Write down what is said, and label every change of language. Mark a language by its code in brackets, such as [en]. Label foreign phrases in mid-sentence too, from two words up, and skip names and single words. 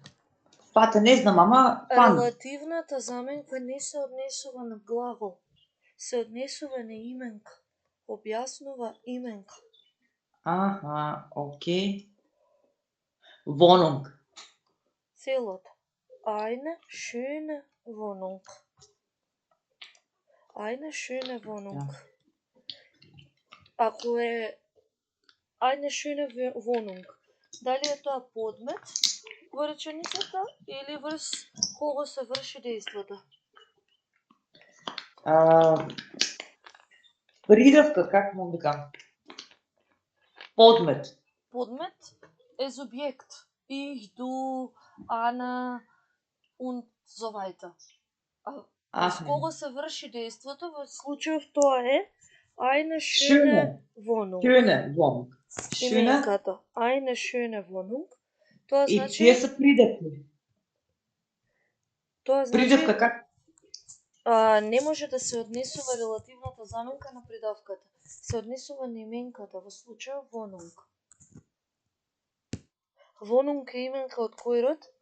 [mk] Фате не знам, ама фант. Релативната заменка не се однесува на глагол, се однесува на именка. Објаснува именка. Аха, окей. Вонунг. Целото. [de] Eine schöne Wohnung. Eine schöne Wohnung. [mk] Ако е [de] eine schöne Wohnung, [mk] дали е тоа подмет во реченицата или врз кого се врши дејството? Придавка, как мога да кажам? Подмет. Подмет е субјект. [de] Ich, du, Anna und so weiter. [mk] С кого се врши дејството, во случајов тоа е [de] eine schöne Wohnung. Schöne Wohnung. Schöne. [mk] Именката [de] eine schöne Wohnung. [mk] Тоа И значи тие се придавки. тоа значи Придавка как? не може да се однесува релативната заменка на придавката. Се однесува на именката, во случајот Wohnung. Wohnung е именка од кој род?